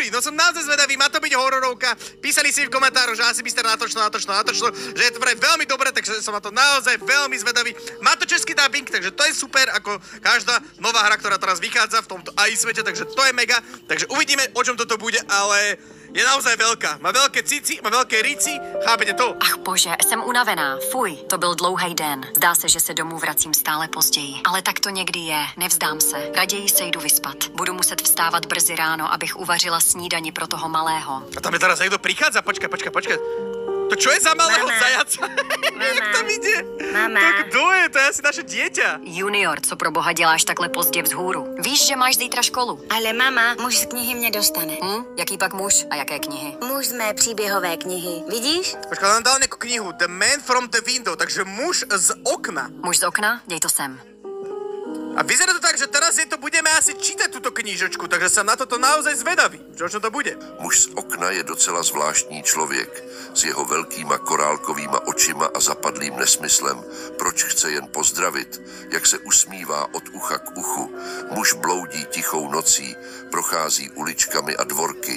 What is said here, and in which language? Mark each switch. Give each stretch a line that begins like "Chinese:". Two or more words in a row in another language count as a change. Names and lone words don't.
Slovak: No som naozaj zvedavý, má to byť hororovka. Písali si v komentároch, že Asimister natočil, že je to vraj veľmi dobré, takže som na to naozaj veľmi zvedavý. Má to český dubbing, takže to je super, ako každá nová hra, ktorá teraz vychádza v tomto AI svete, takže to je mega. Takže uvidíme, o čom toto bude, ale je naozaj veľká. Má veľké cici, má veľké rici, chápete to?
Czech: Ach bože, jsem unavená. Fuj, to byl dlouhý den. Zdá se, že se domů vracím stále později. Ale tak to někdy je, nevzdám se. Raději se jdu vyspat. Budu muset vstávat brzy ráno, abych uvařila snídani pro toho malého.
Slovak: A tam je teraz niekto prichádza, počkaj. To čo je za malého zajaca? Jak tam ide? Mama.
Czech: To kdo je?
Slovak: To je asi naše dieťa.
Czech: Junior, co pro boha děláš takhle pozdě vzhůru? Víš, že máš zítra školu? Ale mama, muž z knihy mě dostane. Jaký pak muž a jaké knihy? Muž z mé příběhové knihy. Vidíš?
Slovak: Počkaj, on dal nejakú knihu The Man from the Window, takže muž z okna.
Czech: Muž z okna? Dej to sem.
Slovak: A vyzerá to tak, že teraz je to budeme asi čítať túto knížočku, takže som na toto naozaj zvedavý. Čo to bude?
Czech: Muž z okna je docela zvláštní člověk s jeho velkýma korálkovýma očima a zapadlým nesmyslem. Proč chce jen pozdravit, jak se usmívá od ucha k uchu. Muž bloudí tichou nocí, prochází uličkami a dvorky.